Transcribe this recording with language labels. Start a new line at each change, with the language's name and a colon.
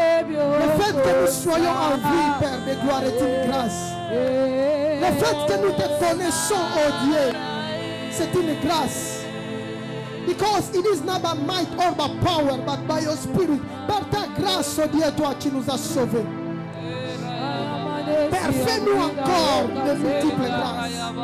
French: Le fait que nous soyons en vie, Père de gloire, est une grâce. Le fait que nous te connaissons, oh Dieu, c'est une grâce.
English: Because it is not by might or by power, but by your spirit.
French: Par ta grâce, oh Dieu, toi, tu nous as sauvés. Père, fais-nous encore de multiples grâces.